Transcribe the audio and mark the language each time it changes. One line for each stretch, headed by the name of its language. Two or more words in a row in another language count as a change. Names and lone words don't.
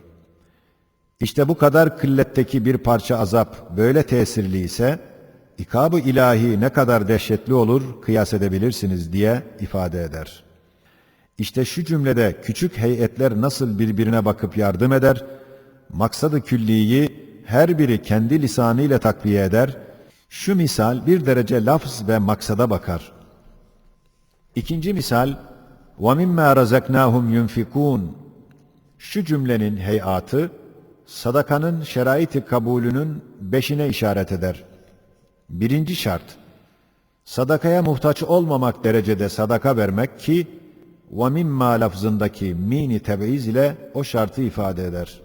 Turkish: İşte bu kadar kılletteki bir parça azap böyle tesirli ise, ikab-ı ilahi ne kadar dehşetli olur kıyas edebilirsiniz diye ifade eder. İşte şu cümlede küçük heyetler nasıl birbirine bakıp yardım eder, maksad-ı külliyi her biri kendi lisanıyla takviye eder, şu misal bir derece lafz ve maksada bakar. İkinci misal,
Arabic: وَمِمَّا رَزَقْنَاهُمْ يُنْفِقُونَ
Turkish: Şu cümlenin heyatı, sadakanın şerait-i kabulünün 5'ine işaret eder. Birinci şart, sadakaya muhtaç olmamak derecede sadaka vermek ki, وَمِمَّا lafzındaki mini teb'iz ile o şartı ifade eder.